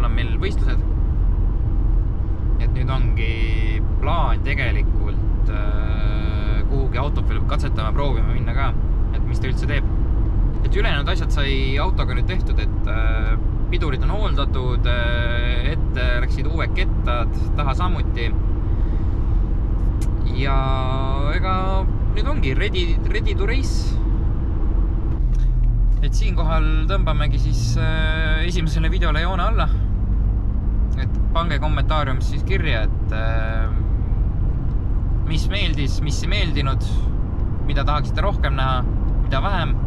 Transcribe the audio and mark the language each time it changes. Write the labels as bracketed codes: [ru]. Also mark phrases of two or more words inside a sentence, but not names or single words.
[et] on meil võistlused, et nüüd ongi plaan tegelikult kuhugi autot veel katsetama, proovima minna ka, et mis ta üldse teeb. Et ülejäänud asjad sai autoga nüüd tehtud, et pidurid on hooldatud, ette läksid uued kettad, taha samuti. Ja ega nüüd ongi [en] ready to race. [et] Et siinkohal tõmbamegi siis esimesele videole joone alla. Et pange kommentaariumis siis kirja, et mis meeldis, mis ei meeldinud, mida tahaksite rohkem näha, mida vähem.